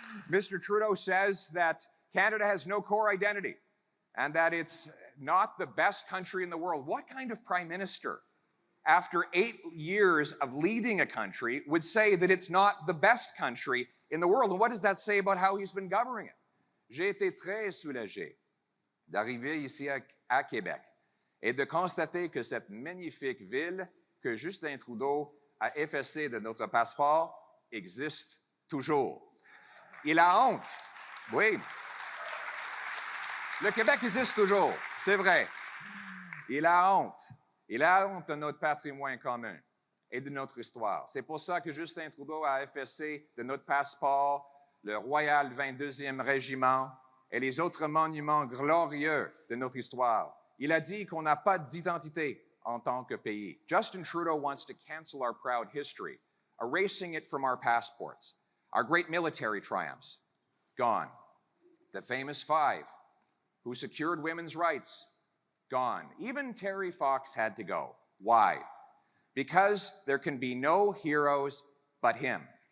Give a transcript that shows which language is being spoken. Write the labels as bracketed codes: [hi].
[en] Mr. Trudeau says that Canada has no core identity and that it's not the best country in the world. What kind of prime minister, after 8 years of leading a country, would say that it's not the best country in the world? And what does that say about how he's been governing it? [fr] J'ai été très soulagé d'arriver ici à Québec et de constater que cette magnifique ville que Justin Trudeau a effacée de notre passeport existe toujours. Il a honte. Oui. Le Québec existe toujours, c'est vrai. Il a honte. Il a honte de notre patrimoine commun et de notre histoire. C'est pour ça que Justin Trudeau a effacé de notre passeport le Royal 22e Régiment et les autres monuments glorieux de notre histoire. Il a dit qu'on n'a pas d'identité en tant que pays. [en] Justin Trudeau wants to cancel our proud history, erasing it from our passports. Our great military triumphs, gone. The famous 5 who secured women's rights, gone. Even Terry Fox had to go. Why? Because there can be no heroes but him.